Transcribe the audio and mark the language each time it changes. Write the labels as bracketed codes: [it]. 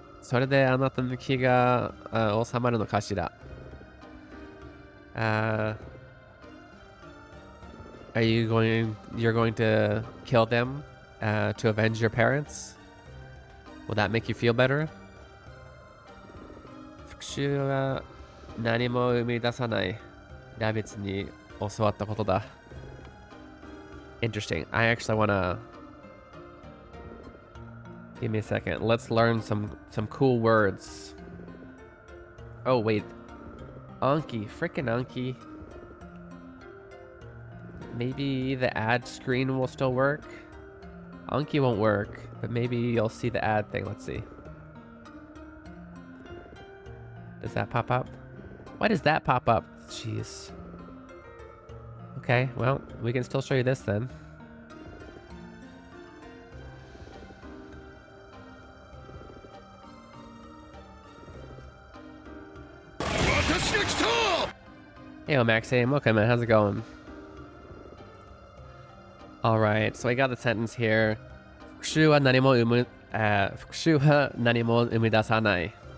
[ja] それであなたの気が収まるのかしら。 [en] You're going to kill them to avenge your parents? Will that make you feel better? [ja] 復讐は何も生み出さない。ラビッツに教わったことだ。 [en] Interesting. I actually wanna... Give me a second. Let's learn some cool words. Oh, wait. Anki. Frickin' Anki. Maybe the ad screen will still work? Anki won't work, but maybe you'll see the ad thing. Let's see. Does that pop up? Why does that pop up? Jeez. Okay, well, we can still show you this then. Hey, Max. Hey, okay, man. How's it going? All right, so I got the sentence here. [ja] 復讐は何も復讐は何も生み出さない.